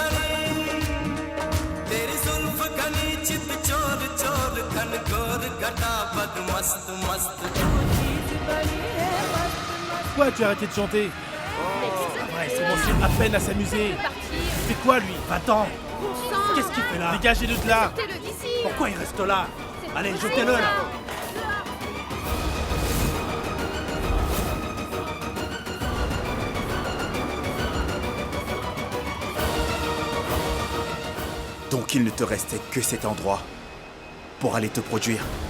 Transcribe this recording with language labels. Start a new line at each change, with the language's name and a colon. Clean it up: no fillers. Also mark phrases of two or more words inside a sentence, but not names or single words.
Hindi: घनी चित चोर चोर घन घोर घटा बद मस्त मस्त
French: Pourquoi tu as arrêté de chanter? Ouais, c'est bon, c'est à peine à s'amuser. C'est quoi lui? Va-t'en. Qu'est-ce qu'il fait là? Dégagez-le de là. Pourquoi il reste là? Allez, jetez-le là. Donc il ne te restait que cet endroit pour aller te produire.